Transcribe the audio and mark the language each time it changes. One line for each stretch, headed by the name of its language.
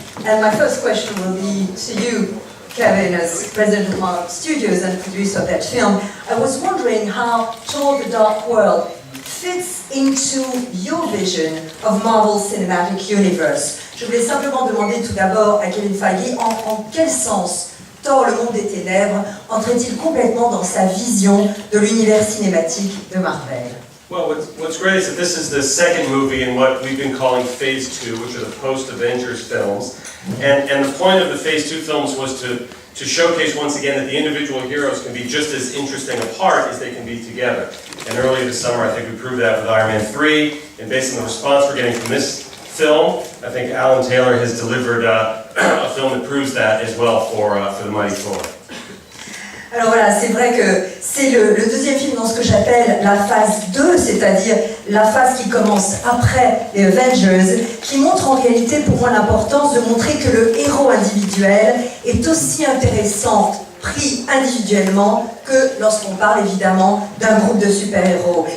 English: And my first question will be to you, Kevin, as president of Marvel Studios and producer of that film. I was wondering how Thor: The Dark World fits into your vision of Marvel Cinematic Universe.
French: Je voulais simplement demander tout d'abord à Kevin Feige en quel sens Thor: Le Monde des Ténèbres entrait-il complètement dans sa vision de l'univers cinématique de Marvel.
English: Well, what's great is that this is the second movie in what we've been calling Phase 2, which are the post-Avengers films. And the point of the Phase 2 films was to showcase once again that the individual heroes can be just as interesting apart as they can be together. And earlier this summer, I think we proved that with Iron Man 3. And based on the response we're getting from this film, I think Alan Taylor has delivered a film that proves that as well for the Mighty Thor.
French: Alors voilà, c'est vrai que c'est le deuxième film dans ce que j'appelle la phase 2, c'est-à-dire la phase qui commence après les Avengers, qui montre en réalité pour moi l'importance de montrer que le héros individuel est aussi intéressant pris individuellement que lorsqu'on parle évidemment d'un groupe de super-héros.